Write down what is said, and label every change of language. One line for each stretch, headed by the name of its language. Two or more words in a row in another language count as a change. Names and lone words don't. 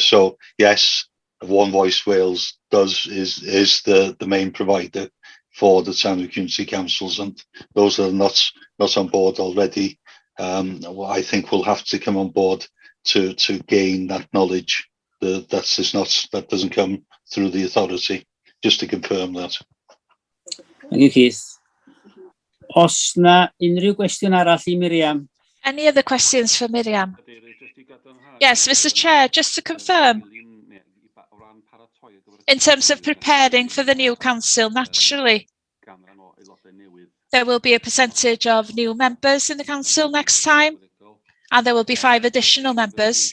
English: So yes, One Voice Wales is the main provider for the town and community councils, and those that are not on board already, I think will have to come on board to gain that knowledge that doesn't come through the authority. Just to confirm that. Thank you, Keith.
Welsh: Os na unrhyw gwestiwn arall I Miriam?
English: Any other questions for Miriam? Yes, Mr. Chair, just to confirm, in terms of preparing for the new council, naturally, there will be a percentage of new members in the council next time, and there will be 5 additional members.